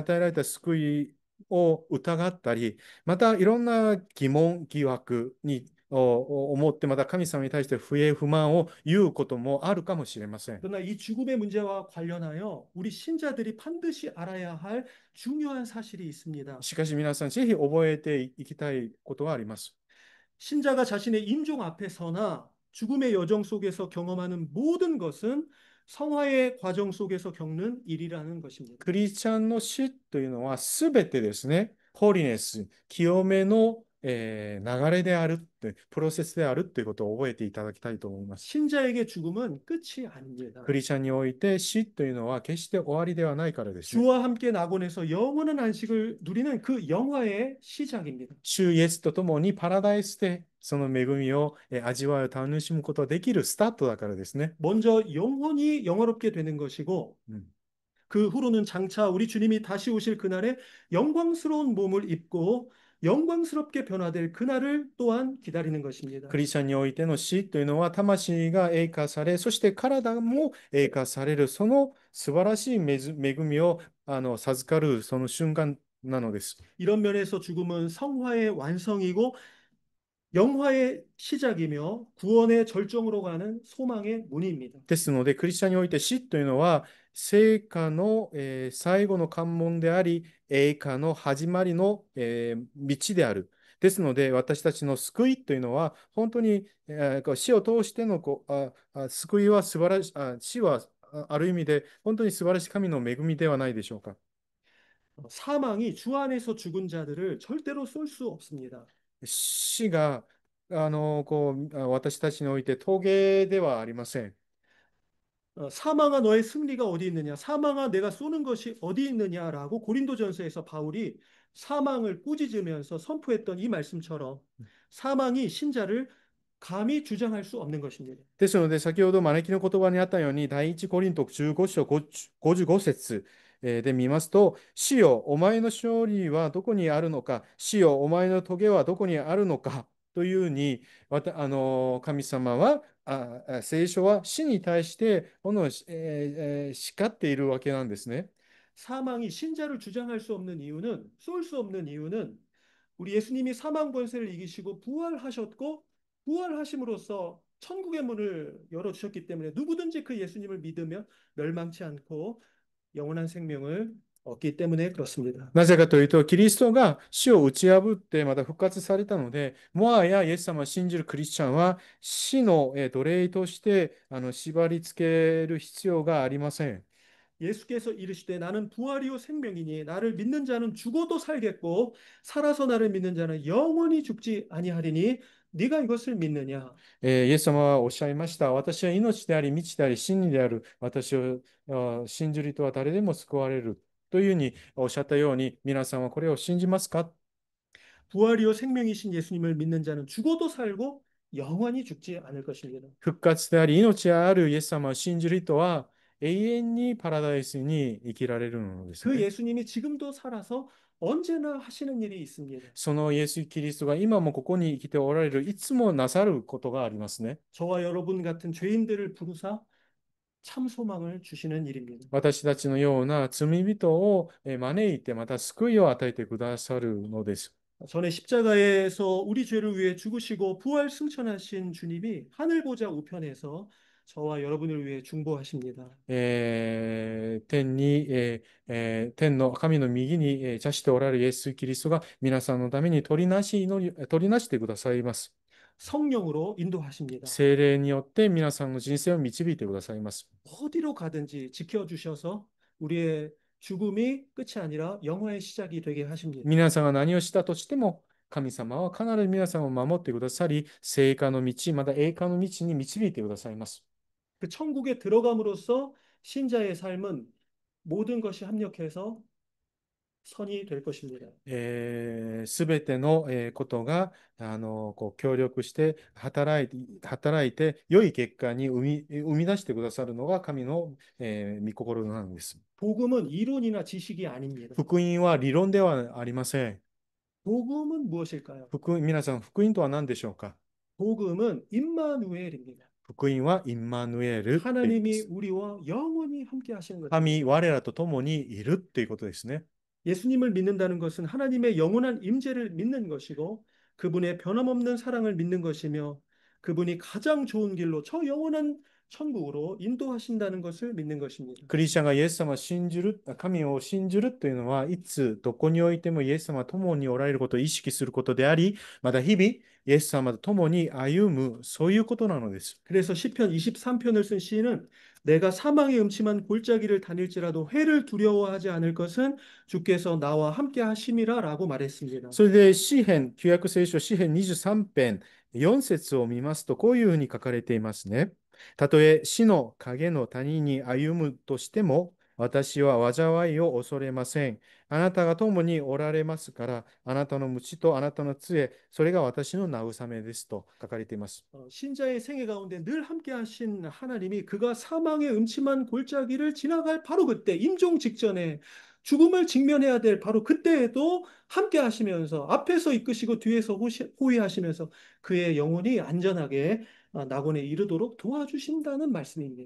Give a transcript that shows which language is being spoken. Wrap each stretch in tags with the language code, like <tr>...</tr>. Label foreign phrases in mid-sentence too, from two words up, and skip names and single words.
<ja>死の前に自分に与えられた救いを疑ったり、またいろんな疑問、疑惑に思って、また神様に対して不平不満を言うこともあるかもしれません。</ja> <ko>그러나 이 죽음의 문제와 관련하여 우리 신자들이 반드시 알아야 할 중요한 사실이 있습니다.</ko> <ja>しかし皆さん、ぜひ覚えていきたいことがあります。</ja> <ko>신자가 자신의 임종 앞에서나 죽음의 여정 속에서 경험하는 모든 것은 성화의 과정 속에서 겪는 일이라는 것입니다.</ko> <ja>クリスチャンの死というのはすべてですね、ホリネス、清めの、流れであるって、プロセスであるということを覚えていただきたいと思います。</ja> <ko>신자에게 죽음은 끝이</ko> <ja>ク</ja> <ko>아닙니다.</ko> <ja>リスチャンにおいて死というのは決して終わりではないからですね。</ja> <ko>주와 함께 낙원에서 영원한 안식을 누리는 그 영화의 시작입니다.</ko> <ja>主イエスと共にパラダイスでその恵みを味わう、楽しむことができるスタートだからですね。</ja> <ko>먼저 영원히 영화롭게 되는 것이고 うん、 그 후로는 장차 우리 주님이 다시 오실 그날에 영광스러운 몸을 입고 영광스럽게 변화될 그날을 또한 기다리는</ko> <ja>ク</ja> <ko>것입니다.</ko> <ja>リスチャンにおいての死というのは魂が栄華され、そして体も栄華される、その素晴らしい恵みを授かるその瞬間なのです。</ja> <ko>이런 면에서 죽음은 성화의 완성이고 영화의 시작이며 구원의 절정으로 가는 소망의 문입니다.</ko> <ja>ですので、クリスチャンにおいて死というのは、聖火の、最後の関門であり、栄華の始まりの、道である。ですので、私たちの救いというのは、本当に、死を通しての救いは素晴らしい、死はある意味で本当に素晴らしい神の恵みではないでしょうか。</ja> <ko>사망이 주 안에서 죽은 자들을 절대로 쏠 수 없습니다.</ko> <ja>死が私たちにおいて峠ではありません。</ja> <ko>사망아 너의 승리가 어디 있느냐? 사망아 내가 쏘는 것이 어디 있느냐라고 고린도전서에서 바울이 사망을 꾸짖으면서 선포했던 이 말씀처럼 사망이 신자를 감히 주장할 수 없는 것입니다.</ko> <ja>ですので、先ほど招きの言葉にあったように、第一コリント15章55節で見ますと、死よ、お前の勝利はどこにあるのか、死よ、お前の棘はどこにあるのかというふうに、神様は、聖書は死に対して叱っているわけなんですね。</ja> <ko>사망이 신자를 주장할 수 없는 이유는 쏠 수 없는 이유는 우리 예수님이 사망 권세를 이기시고 부활하셨고 부활하심으로써 천국의 문을 열어주셨기 때문에 누구든지 그 예수님을 믿으면 멸망치 않고 영원한 생명을 얻기 때문에 그렇습니다.</ko> <ja>なぜかというと、キリストが死を打ち破ってまた復活されたので、もはやイエス様を信じるクリスチャンは死の奴隷として縛り付ける必要がありません。</ja> <ko>예수께서 이르시되 나는 부활이요 생명이니 나를 믿는 자는 죽어도 살겠고 살아서 나를 믿는 자는 영원히 죽지 아니하리니 네가 이것을 믿느냐?</ko> <ja>イエス様はおっしゃいました。私は命であり、道であり、真理である。私を信じる人は誰でも救われる。というふうにおっしゃったように、皆さんはこれを信じますか？</ja> <ko>부활이요 생명이신 예수님을 믿는 자는 죽어도 살고 영원히 죽지 않을 것입니다.</ko> <ja>復活であり、命であるイエス様を信じる人は永遠にパラダイスに生きられるのです</ja> <ko>그</ko> <ja>ね。</ja> <ko>예수님이 지금도 살아서 언제나 하시는 일이 있습니다.</ko> <ja>そのイエス・キリストが今もここに生きておられる、いつもなさることがありますね。</ja> <ko>저와 여러분 같은 죄인들을 부르사 참 소망을 주시는 일입니다.</ko> <ja>私たちのような罪人を招いて、また救いを与えてくださるのです。</ja> <ko>전에 십자가에서 우리 죄를 위해 죽으시고 부활 승천하신 주님이 하늘 보좌 우편에서 저와 여러분을 위해 중보하십니다.</ko> <ja>天に、天の神の右に、座しておられるイエス・キリストが皆さんのために取りなしてくださいます。</ja> <ko>성령으로 인도하십니다.</ko> <ja>聖霊によって皆さんの人生を導いてくださいます。</ja> <ko>어디로 가든지 지켜주셔서 우리의 죽음이 끝이 아니라 영화의 시작이 되게 하십니다.</ko> <ja>皆さんが何をしたとしても、神様は必ず皆さんを守ってくださり、聖火の道、また栄華の道に導いてくださいます。</ja> <ko>그 천국에 들어감으로써 신자의 삶은 모든 것이 합력해서 선이 될 것입니다.</ko> <ja>すべてのことが協力して働いて良い結果に生み出してくださるのが神の、御心なんです。</ja> <ko>복음은 이론이나 지식이 아닙니다.</ko> <ja>福音は理論ではありません。</ja> <ko>복음은 무엇일까요?</ko> <ja>皆さん、福音とは何でしょうか？</ja> <ko>복음은 임마누엘입니다.</ko> <ja>福音はインマヌエルと言いま</ja> <ko>하나님이</ko> <ja>す。</ja> <ko>우리와 영원히 함께 하시는 것입니다.</ko> <ja>神、我らと共にいるっていうことですね。</ja> <ko>예수님을 믿는다는 것은 하나님의 영원한 임재를 믿는 것이고 그분의 변함없는 사랑을 믿는 것이며 그분이 가장 좋은 길로 저 영원한 천국으로 인도하신다는 것을 믿는 것입니다.</ko> <ja>クリスチャンがイエス様を信じる、神を信じるというのは、いつ、どこにおいてもイエス様と共におられることを意識することであり、また日々、イエス様と共に歩む、そういうことなのです。</ja> <ko>그래서 시편 23편을 쓴 시인은 내가 사망의 음침한 골짜기를 다닐지라도 해를 두려워하지 않을 것은 주께서 나와 함께 하심이라라고 말했습니다.</ko> <ja>それで詩編、旧約聖書詩編23編、4節を見ますと、こういうふうに書かれていますね。たとえ死の影の谷に歩むとしても、私は災いを恐れません。あなたが共におられますから、あなたの鞭とあなたの杖、それが私の慰めですと書かれています。</ja> <ko>신자의 생애 가운데 늘 함께 하신 하나님이 그가 사망의 음침한 골짜기를 지나갈 바로 그때 임종 직전에 죽음을 직면해야 될 바로 그때에도 함께 하시면서 앞에서 이끄시고 뒤에서 호위하시면서 그의 영혼이 안전하게 낙원에 이르도록 도와주신다는 말씀입니다.</ko>